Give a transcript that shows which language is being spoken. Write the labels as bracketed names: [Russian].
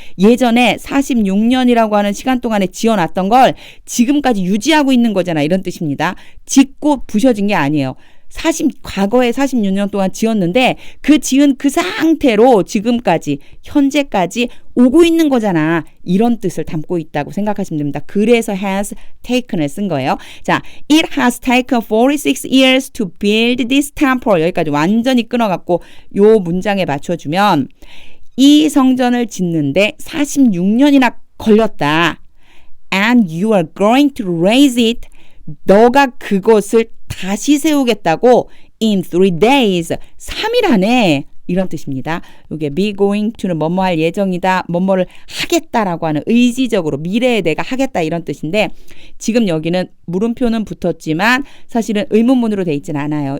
[Korean] 예전에 46년이라고 하는 시간 동안에 지어놨던 걸 지금까지 유지하고 있는 거잖아. 이런 뜻입니다. 짓고 부셔진 게 아니에요. 과거에 46년 동안 지었는데 그 지은 그 상태로 지금까지 현재까지 오고 있는 거잖아. 이런 뜻을 담고 있다고 생각하시면 됩니다. 그래서 has taken을 쓴 거예요. [English] 자, it has taken 46 years to build this temple. [Korean] 여기까지 완전히 끊어갖고 요 문장에 맞춰주면 이 성전을 짓는데 46년이나 걸렸다. [English] And you are going to raise it. [Korean] 너가 그것을 다시 세우겠다고 [English] in 3 days [Korean] 3일 안에 이런 뜻입니다. 이게 be going to는 뭐뭐 할 예정이다. 뭐뭐를 하겠다라고 하는 의지적으로 미래에 내가 하겠다 이런 뜻인데 지금 여기는 물음표는 붙었지만 사실은 의문문으로 돼 있진 않아요.